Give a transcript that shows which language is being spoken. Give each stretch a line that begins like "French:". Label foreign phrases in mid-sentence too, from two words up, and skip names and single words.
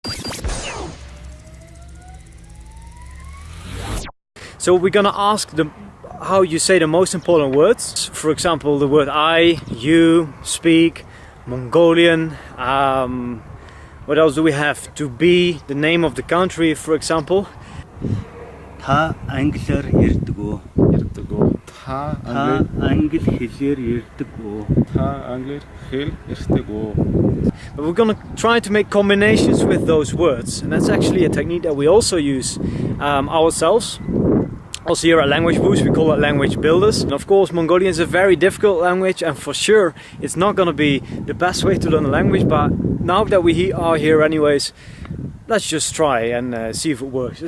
English: So we're gonna ask how you say the most important words. For example, the word I, you, speak, Mongolian. What else do we have? To be, the name of the country, for example.
Mongolian: Та англиар ярьдаг уу? Ярьдаг уу? Та англи хэлээр ярьдаг уу? Та англиар хэл ярьдаг уу?
English: But we're gonna try to make combinations with those words, and that's actually a technique that we also use ourselves. Also here at Language Boost, we call it language builders. And of course, Mongolian is a very difficult language, and for sure it's not gonna be the best way to learn a language, but now that we are here anyways, let's just try and see if it works.